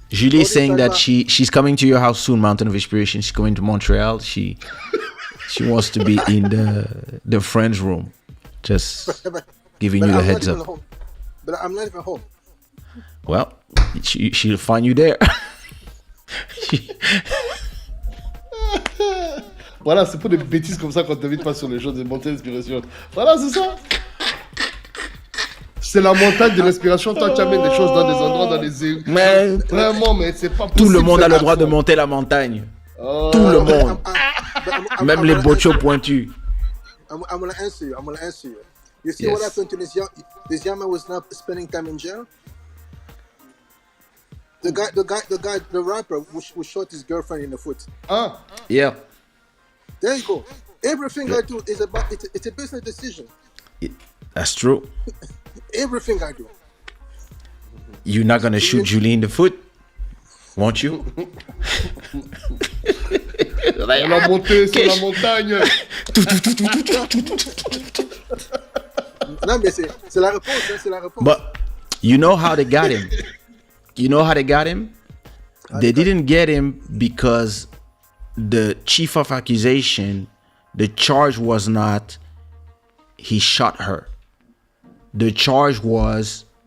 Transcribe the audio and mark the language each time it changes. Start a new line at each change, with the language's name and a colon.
English: Julie is saying that she's coming to your house soon, Mountain of Inspiration. She's going to Montreal. She wants to be in the friends room. Just giving you the heads up. But I'm not even home. Well, she'll find you there.
French: Voilà, c'est pour des bêtises comme ça qu'on t'invite pas sur les choses de montée d'inspiration. Voilà, c'est ça. C'est la montagne de l'inspiration. Toi, tu amènes des choses dans des endroits, dans des... Mais vraiment, mais c'est pas possible. Tout le monde a le droit de monter la montagne. Oh. Tout le monde. Même les bochos pointus.
English: I'm gonna answer you. You see what happened to this young man was not spending time in jail? The rapper who shot his girlfriend in the foot. Ah. Yeah. There you go. Everything I do is about it's a business decision. That's true. Everything I do. You're not gonna shoot Julie in the foot, won't you?
French: Elle a monté sur la montagne. Non, mais c'est la réponse, hein, c'est la réponse.
English: But you know how they got him? They didn't get him because the chief of accusation, the charge was not he shot her. The charge was